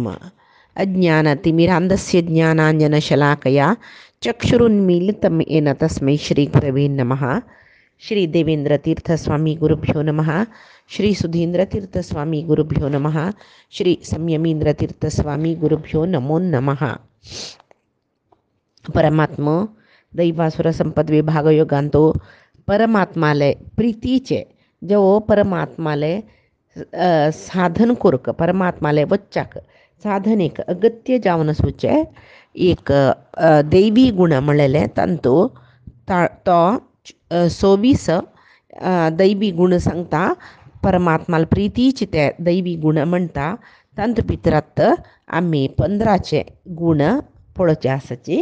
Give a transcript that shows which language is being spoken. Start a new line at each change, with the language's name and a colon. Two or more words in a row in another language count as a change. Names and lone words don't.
Sanskrit: अज्ञानतिमिरान्धस्य ज्ञानाञ्जनशलाकया चक्षुरुन्मीलितं येन तस्मै श्रीगुरवे नमः। श्री देवेंद्र तीर्थ स्वामी गुरुभ्यो नमः। श्री सुधींद्र तीर्थ स्वामी गुरुभ्यो नमः। श्री संयमींद्र तीर्थ स्वामी गुरुभ्यो नमो नमः।
Konkani: परमात्मा दैवासुर संपद विभाग योगांतो परमात्माले प्रीतीचे जो परमात्माले साधन कोरक परमात्माले वच्चाक साधन एक अगत्य जावन सुचे एक दैवी गुण म्हणलेले तांतो तो 26 दैवी गुण सांगता परमात्माला प्रीतीचे ते दैवी गुण म्हणटा तांत भितरात आम्ही 15चे गुण पळोवचे आसाचे।